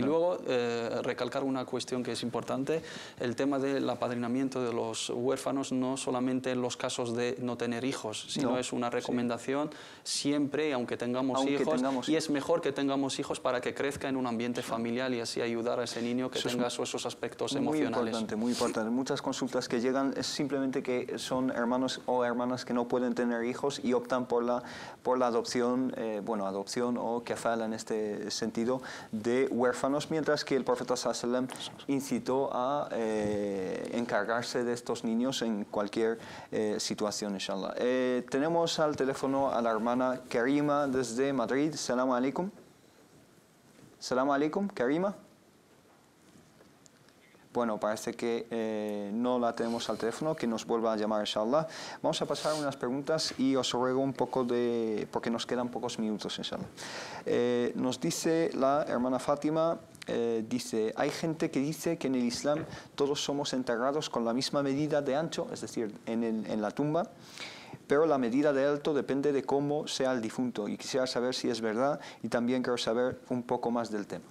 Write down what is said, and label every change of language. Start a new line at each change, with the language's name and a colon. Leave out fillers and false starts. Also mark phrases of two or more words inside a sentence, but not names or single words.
Spanish: Y luego recalcar una cuestión que es importante, el tema del apadrinamiento de los huérfanos, no solamente en los casos de no tener hijos, sino es una recomendación siempre, aunque tengamos hijos, y es mejor que tengamos hijos para que crezca en un ambiente familiar y así ayudar a ese niño que tenga esos aspectos emocionales. Muy importante. Muchas consultas que llegan es simplemente que son hermanos o hermanas que no pueden tener hijos y optan por la adopción, adopción o kafala en este sentido, de huérfanos, mientras que el profeta
Arabic: صلى الله عليه وسلم
Spanish: incitó a encargarse de estos niños en cualquier situación, inshallah. Tenemos al teléfono a la hermana Karima desde Madrid.
Arabic: سلام عليكم. سلام عليكم، Karima.
Spanish: Bueno, parece que no la tenemos al teléfono, que nos vuelva a llamar, inshallah. Vamos a pasar unas preguntas y os ruego un poco porque nos quedan pocos minutos, inshallah. Nos dice la hermana Fátima, dice, hay gente que dice que en el Islam todos somos enterrados con la misma medida de ancho, es decir, en la tumba, pero la medida de alto depende de cómo sea el difunto, y quisiera saber si es verdad, y también quiero saber un poco más del tema.